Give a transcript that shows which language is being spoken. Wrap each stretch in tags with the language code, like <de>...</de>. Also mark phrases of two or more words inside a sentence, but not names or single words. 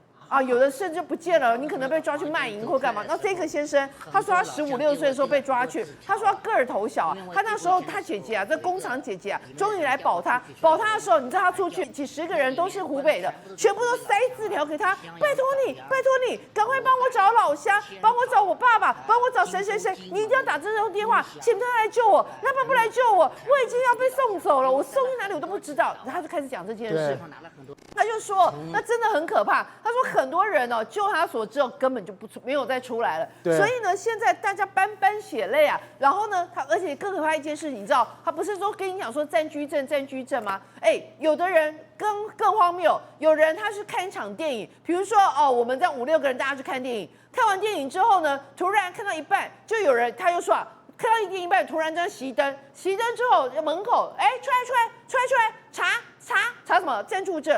<zh>有的甚至不見了，你可能被抓去賣淫或幹嘛。那這個先生，他說他15、16歲的時候被抓去，他說他個兒頭小他那時候他姐姐這工廠姐姐終於來保他的時候，你知道他出去幾十個人都是湖北的，全部都塞字條給他，拜托你，趕快幫我找老鄉，幫我找我爸爸，幫我找誰，你一定要打這通電話，請他來救我，他不來救我已經要被送走了，我送去哪裡我都不知道。然後他就開始講這件事，他就說那真的很可怕，他說很多人就他所知根本就沒有再出來了。所以呢，現在大家斑斑血淚然後呢，而且更可怕一件事，你知道，他不是說跟你講說暫居證嗎？有的人更荒謬，有人他是看一場電影，比如說我們這樣5、6個人大家去看電影，看完電影之後呢，突然看到一半，就有人他又說看到一半，突然這樣熄燈之後門口出來查什麼暫住證？</zh>